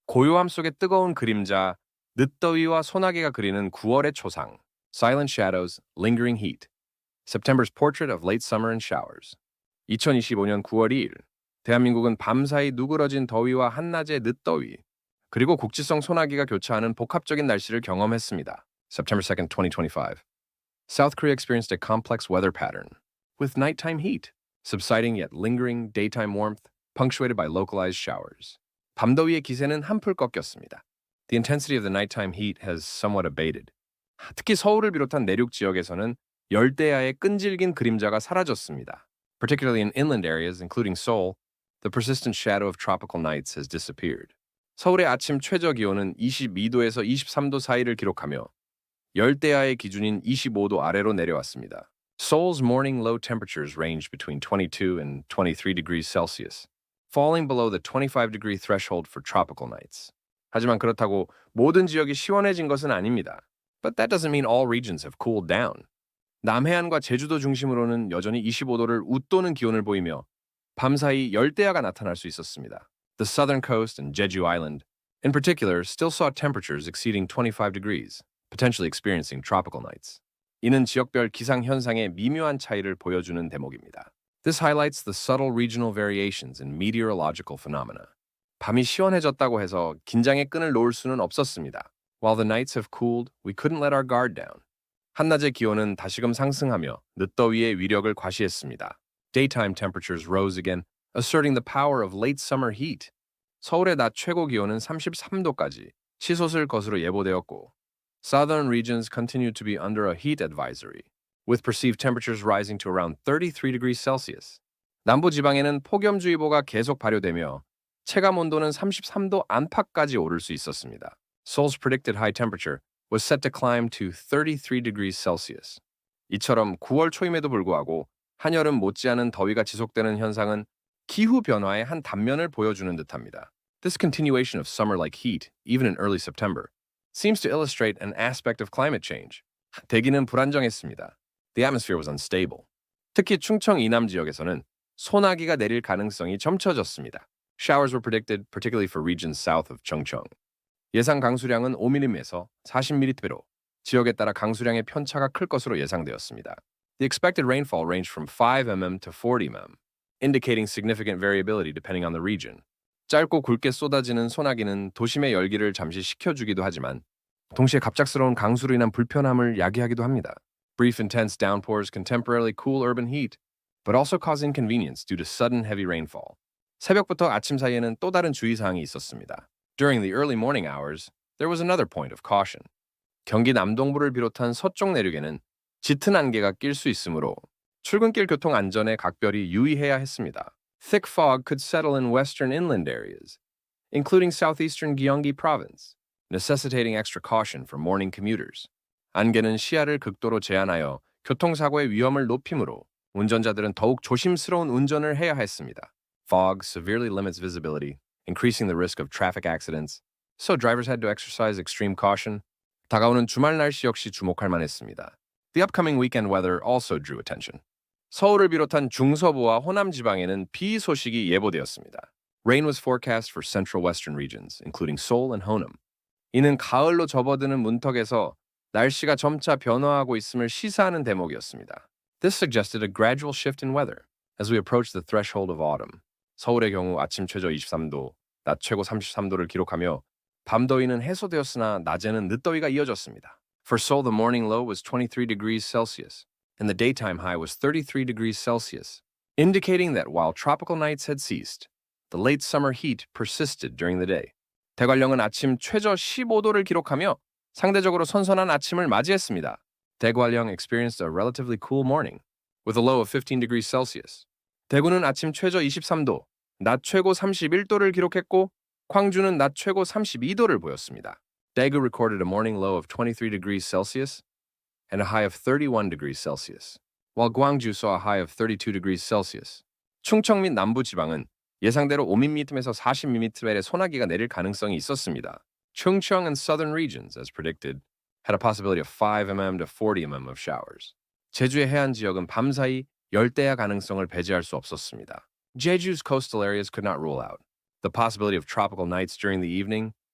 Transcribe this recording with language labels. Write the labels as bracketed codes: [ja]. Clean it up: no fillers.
[ko] 고요함 속의 뜨거운 그림자, 늦더위와 소나기가 그리는 9월의 초상. [en] Silent Shadows, Lingering Heat. September's Portrait of Late Summer and Showers. [ko] 2025년 9월 2일. 대한민국은 밤사이 누그러진 더위와 한낮의 늦더위, 그리고 국지성 소나기가 교차하는 복합적인 날씨를 경험했습니다. [en] September 2nd, 2025. South Korea experienced a complex weather pattern, with nighttime heat, subsiding yet lingering daytime warmth, punctuated by localized showers. [ko] 밤더위의 기세는 한풀 꺾였습니다. [en] The intensity of the nighttime heat has somewhat abated. [ko] 특히 서울을 비롯한 내륙 지역에서는 열대야의 끈질긴 그림자가 사라졌습니다. [en] Particularly in inland areas, including Seoul, the persistent shadow of tropical nights has disappeared. [ko] 서울의 아침 최저 기온은 22도에서 23도 사이를 기록하며 열대야의 기준인 25도 아래로 내려왔습니다. [en] Seoul's morning low temperatures ranged between 22 and 23 degrees Celsius, falling below the 25-degree threshold for tropical nights. [ko] 하지만 그렇다고 모든 지역이 시원해진 것은 아닙니다. [en] But that doesn't mean all regions have cooled down. [ko] 남해안과 제주도 중심으로는 여전히 25도를 웃도는 기온을 보이며 밤사이 열대야가 나타날 수 있었습니다. [en] The southern coast and Jeju Island, in particular, still saw temperatures exceeding 25 degrees, potentially experiencing tropical nights. [ko] 이는 지역별 기상 현상의 미묘한 차이를 보여주는 대목입니다. [en] This highlights the subtle regional variations in meteorological phenomena. [ko] 밤이 시원해졌다고 해서 긴장의 끈을 놓을 수는 없었습니다. [en] While the nights have cooled, we couldn't let our guard down. [ko] 한낮의 기온은 다시금 상승하며 늦더위의 위력을 과시했습니다. [en] Daytime temperatures rose again, asserting the power of late summer heat. [ko] 서울의 낮 최고 기온은 33도까지 치솟을 것으로 예보되었고, [en] southern regions continued to be under a heat advisory, with perceived temperatures rising to around 33 degrees Celsius. [ko] 남부 지방에는 폭염주의보가 계속 발효되며 체감 온도는 33도 안팎까지 오를 수 있었습니다. [en] Seoul's predicted high temperature was set to climb to 33 degrees Celsius. [ko] 이처럼 9월 초임에도 불구하고 한여름 못지않은 더위가 지속되는 현상은 기후 변화의 한 단면을 보여주는 듯합니다. [en] This continuation of summer-like heat, even in early September, seems to illustrate an aspect of climate change. [ko] 대기는 불안정했습니다. [en] The atmosphere was unstable. [ko] 특히 충청 이남 지역에서는 소나기가 내릴 가능성이 점쳐졌습니다. [en] Showers were predicted, particularly for regions south of Chungcheong. [ko] 예상 강수량은 5mm에서 40mm로 지역에 따라 강수량의 편차가 클 것으로 예상되었습니다. [en] The expected rainfall ranged from 5 mm to 40 mm, indicating significant variability depending on the region. [ko] 짧고 굵게 쏟아지는 소나기는 도심의 열기를 잠시 식혀주기도 하지만 동시에 갑작스러운 강수로 인한 불편함을 야기하기도 합니다. [en] Brief intense downpours can temporarily cool urban heat, but also cause inconvenience due to sudden heavy rainfall. [ko] 새벽부터 아침 사이에는 또 다른 주의사항이 있었습니다. [en] During the early morning hours, there was another point of caution. [ko] 경기 남동부를 비롯한 서쪽 내륙에는 짙은 안개가 낄 수 있으므로 출근길 교통 안전에 각별히 유의해야 했습니다. [en] Thick fog could settle in western inland areas, including southeastern Gyeonggi province, necessitating extra caution for morning commuters. [ko] 안개는 시야를 극도로 제한하여 교통사고의 위험을 높이므로 운전자들은 더욱 조심스러운 운전을 해야 했습니다. [en] Fog severely limits visibility, increasing the risk of traffic accidents, so drivers had to exercise extreme caution. [ko] 다가오는 주말 날씨 역시 주목할 만했습니다. [en] The upcoming weekend weather also drew attention. [ko] 서울을 비롯한 중서부와 호남 지방에는 비 소식이 예보되었습니다. [en] Rain was forecast for central western regions, including Seoul and Honam. [ko] 이는 가을로 접어드는 문턱에서 날씨가 점차 변화하고 있음을 시사하는 대목이었습니다. [en] This suggested a gradual shift in weather as we approached the threshold of autumn. [ko] 서울의 경우 아침 최저 23도, 낮 최고 33도를 기록하며 밤더위는 해소되었으나 낮에는 늦더위가 이어졌습니다. [en] For Seoul, the morning low was 23 degrees Celsius, and the daytime high was 33 degrees Celsius, indicating that while tropical nights had ceased, the late summer heat persisted during the day. [ko] 대관령은 아침 최저 15도를 기록하며 상대적으로 선선한 아침을 맞이했습니다. [en] 대관령 experienced a relatively cool morning, with a low of 15 degrees Celsius. [ko] 대구는 아침 최저 23도, 낮 최고 31도를 기록했고 광주는 낮 최고 32도를 보였습니다. [en] Daegu recorded a morning low of 23 degrees Celsius and a high of 31 degrees Celsius, while Gwangju saw a high of 32 degrees Celsius. [ko] 충청 및 남부 지방은 예상대로 5mm에서 40mm의 소나기가 내릴 가능성이 있었습니다. [en] Chungcheong and southern regions, as predicted, had a possibility of 5 mm to 40 mm of showers. [ko] 제주의 해안 지역은 밤사이 열대야 가능성을 배제할 수 없었습니다. [en] Jeju's coastal areas could not rule out the possibility of tropical nights during the evening,